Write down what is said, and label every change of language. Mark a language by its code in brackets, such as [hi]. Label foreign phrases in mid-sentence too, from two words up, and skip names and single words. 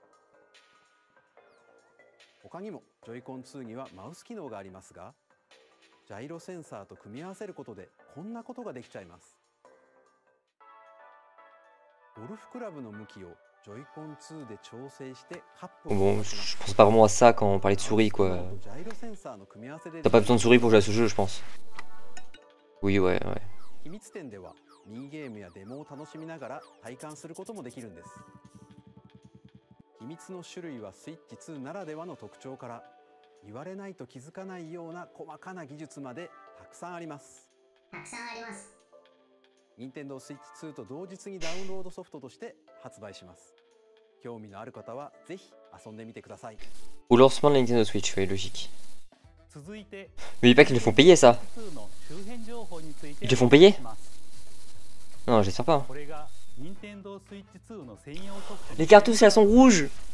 [ja] 他にもジョイコン2にはマウス機能がありますが、ジャイロセンサーと組み合わせることでこんなことができちゃいます。ゴルフクラブの向きをジョイコン2で調整してカップを [fr] Bon, [ja] 動かします。 [fr] je pense pas vraiment à ça quand on parlait de souris quoi. [ja] ジャイロセンサーの組み合わせで [fr] T'as pas besoin de souris pour jouer à ce jeu je pense. Oui ouais. [ja] 秘密展ではミニゲームやデモを楽しみながら体感することもできるんです。秘密の種類はスイッチ2ならではの特徴から、言われないと気づかないような細かな技術までたくさんあります。Nintendo Switch 2と同日にダウンロードソフトとして発売します。興味のある方はぜひ遊んでみてください。 [fr] Au lancement de la Nintendo Switch, oui logique. Mais dis pas qu'ils le font payer ça. Ils te font payer? Non, j'espère pas. Les cartouches, elles sont rouges.